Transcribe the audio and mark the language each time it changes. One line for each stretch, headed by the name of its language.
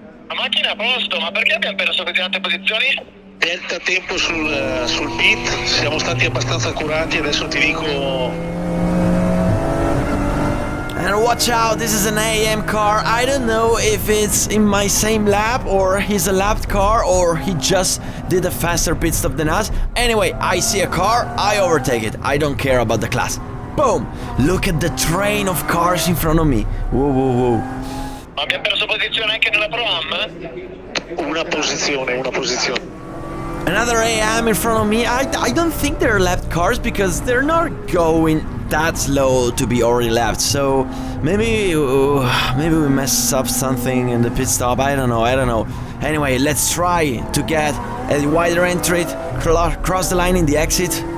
Italian: La macchina a posto, ma perché abbiamo perso così tante posizioni? Delta tempo sul pit, siamo stati abbastanza accurati, adesso ti dico...
English: And watch out, this is an AM car. I don't know if it's in my same lap or he's a lapped car or he just did a faster pit stop than us. Anyway, I see a car, I overtake it. I don't care about the class. Boom! Look at the train of cars in front of me. Whoa, whoa, whoa.
Italian: Ma abbiamo perso posizione anche nella Pro Am? Una posizione.
English: Another AM in front of me. I don't think they're lapped cars because they're not going that slow to be already lapped. So maybe we messed up something in the pit stop. I don't know. Anyway, let's try to get a wider entry, cross the line in the exit.